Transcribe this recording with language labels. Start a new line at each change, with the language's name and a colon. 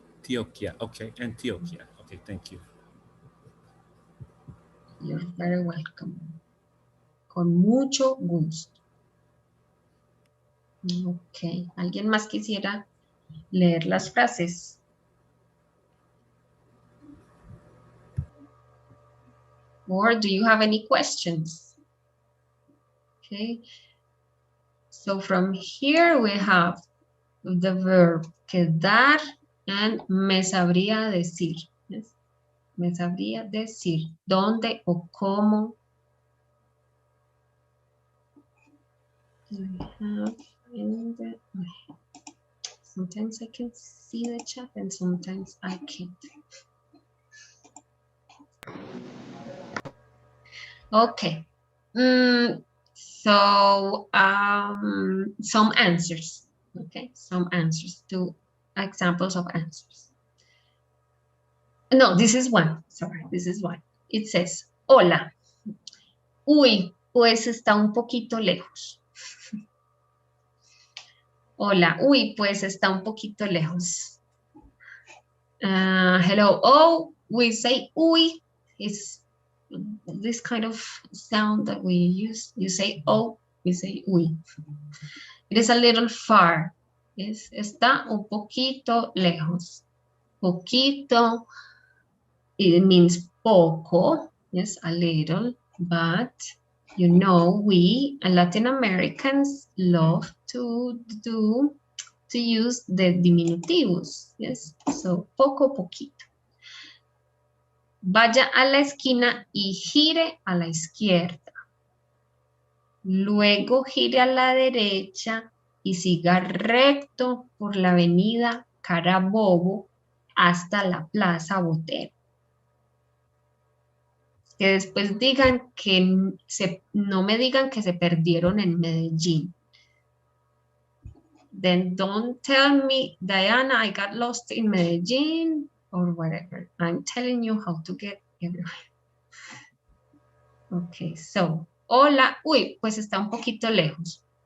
English: Antioquia, okay, Antioquia. Okay, thank you. You're very welcome.
Spanish: Con mucho gusto. Ok, ¿alguien más quisiera leer las frases?
English: Or do you have any questions? Okay, so from here we have the verb quedar and
Spanish: me sabría decir.
English: Yes?
Spanish: Me sabría decir dónde o cómo.
English: Do we have in the, sometimes I can see the chat and sometimes I can't. Okay. So some answers. Okay, some answers to examples of answers. No, this is one. Sorry, this is one. It says, hola.
Spanish: Uy, pues está un poquito lejos. Hola. Uy, pues está un poquito lejos.
English: Hello. Oh, we say uy. It's this kind of sound that we use. You say oh, we say uy. It is a little far.
Spanish: Yes, está un poquito lejos. Poquito,
English: it means
Spanish: poco.
English: Yes, a little, but you know, we Latin Americans love to use the diminutivos. Yes, so poco, poquito.
Spanish: Vaya a la esquina y gire a la izquierda. Luego gire a la derecha y siga recto por la avenida Carabobo hasta la Plaza Botero. Que después digan que no me digan que se perdieron en Medellín.
English: Then don't tell me, Diana, I got lost in Medellin or whatever. I'm telling you how to get everywhere. Okay, so,
Spanish: hola, uy, pues está un poquito lejos.